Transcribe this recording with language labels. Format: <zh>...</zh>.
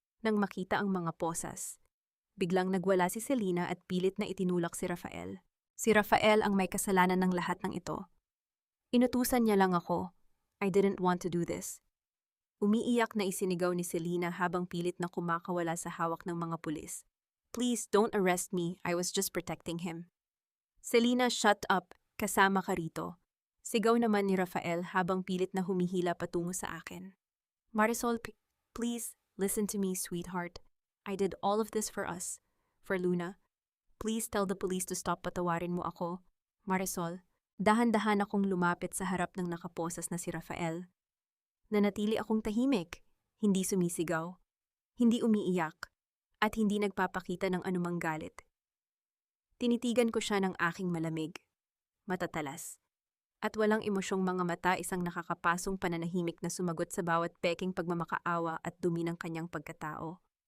<tl>Nang makita ang mga posas, biglang nagwala si Selena at pilit na itinulak si Rafael. Si Rafael ang may kasalanan ng lahat ng ito. "Inutusan niya lang ako.</tl> <en>I didn't want to do this."</en> <tl>Umiiyak na isinigaw ni Selena habang pilit na kumakawala sa hawak ng mga pulis.</tl> <en>"Please don't arrest me. I was just protecting him." "Selena, shut up.</en> <tl>Kasama ka rito." Sigaw naman ni Rafael habang pilit na humihila patungo sa akin.</tl> <en>"Marisol, please, listen to me, sweetheart. I did all of this for us, for Luna. Please tell the police to stop,</en> <tl>patawarin mo ako." Marisol, dahan-dahan akong lumapit sa harap ng nakaposas na si Rafael. Nanatili akong tahimik, hindi sumisigaw, hindi umiiyak, at hindi nagpapakita ng anumang galit. Tinitigan ko siya ng aking malamig, matatalas, at walang emosyong mga mata, isang nakakapasong pananahimik na sumagot sa bawat peking pagmamakaawa at dumi ng kanyang pagkatao.</tl>